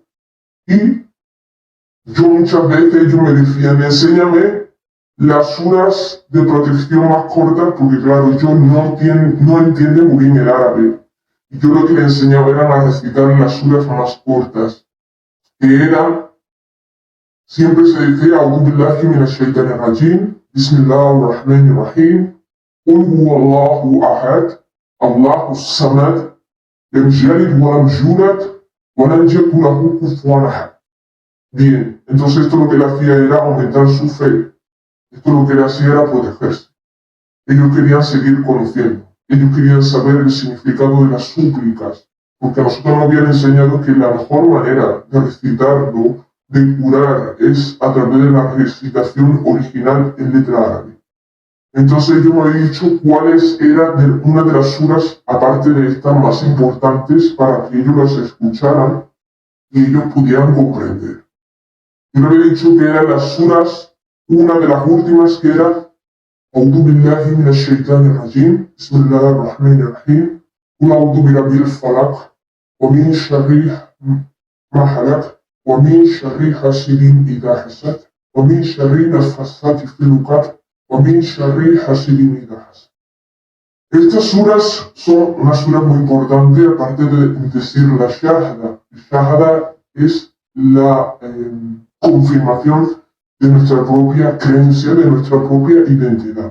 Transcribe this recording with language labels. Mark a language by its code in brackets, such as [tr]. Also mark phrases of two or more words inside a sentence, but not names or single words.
[es] Y yo muchas veces ellos me decían, enséñame las suras de protección más cortas, porque claro, ellos no entienden muy bien el árabe. Y yo lo que les enseñaba era a recitar las suras más cortas, que era, siempre se decía, [ar] أعوذ بالله من الشيطان الرجيم بسم الله الرحمن الرحيم قل هو الله أحد الله الصمد لم يلد ولم يولد, [es] Bien, entonces esto lo que le hacía era aumentar su fe. Esto lo que le hacía era protegerse. Ellos querían seguir conociendo. Ellos querían saber el significado de las súplicas. Porque a nosotros nos habían enseñado que la mejor manera de recitarlo, de curar, es a través de la recitación original en letra árabe. Entonces yo me había dicho cuáles eran una de las suras, aparte de estas más importantes, para que ellos las escucharan y ellos pudieran comprender. Yo le había dicho que eran las suras, una de las últimas que era [ar] أعوذ بالله من الشيطان الرجيم بسم الله الرحمن الرحيم قل أعوذ برب الفلق, ومن شر ما خلق ومن شر حاسد إذا حسد ومن شر النفاثات في العقد, [es] estas suras son una sura muy importante, aparte de decir la Shahada. La Shahada es la confirmación de nuestra propia creencia, de nuestra propia identidad.